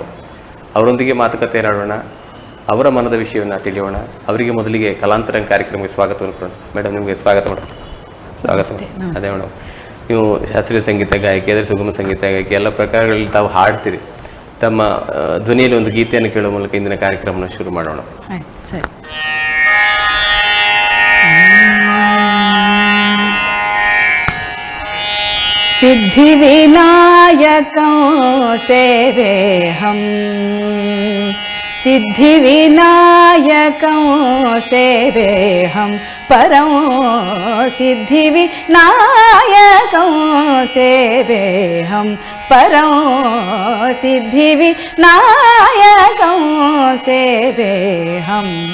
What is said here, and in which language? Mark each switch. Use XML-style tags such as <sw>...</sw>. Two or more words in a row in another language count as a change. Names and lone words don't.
<kn>ಅವರೊಂದಿಗೆ ಮಾತುಕತೆ ಆಡೋಣ, ಅವರ ಮನದ ವಿಷಯವನ್ನು ತಿಳಿಯೋಣ. ಅವರಿಗೆ ಮೊದಲಿಗೆ ಕಲಾಂತರಂಗ ಕಾರ್ಯಕ್ರಮಕ್ಕೆ ಸ್ವಾಗತವನ್ನು ಕೊಡೋಣ. ಮೇಡಮ್, ನಿಮಗೆ ಸ್ವಾಗತ ಮೇಡಮ್. ಸ್ವಾಗತ. ಅದೇ ಮೇಡಮ್, ನೀವು ಶಾಸ್ತ್ರೀಯ ಸಂಗೀತ ಗಾಯಕಿ, ಅದೇ ಸುಗಮ ಸಂಗೀತ ಗಾಯಕಿ, ಎಲ್ಲ ಪ್ರಕಾರಗಳಲ್ಲಿ ತಾವು ಹಾಡ್ತೀರಿ. ತಮ್ಮ ಧ್ವನಿಯಲ್ಲಿ ಒಂದು ಗೀತೆಯನ್ನು ಕೇಳುವ ಮೂಲಕ ಇಂದಿನ ಕಾರ್ಯಕ್ರಮವನ್ನು ಶುರು ಮಾಡೋಣ.</kn> <sa>सिद्धि विनायकों सेवे हम, सिद्धि विनायकों सेवे हम परम, सिद्धि विनायकों सेवे हम परम, सिद्धि विनायकों सेवे हम.</sa>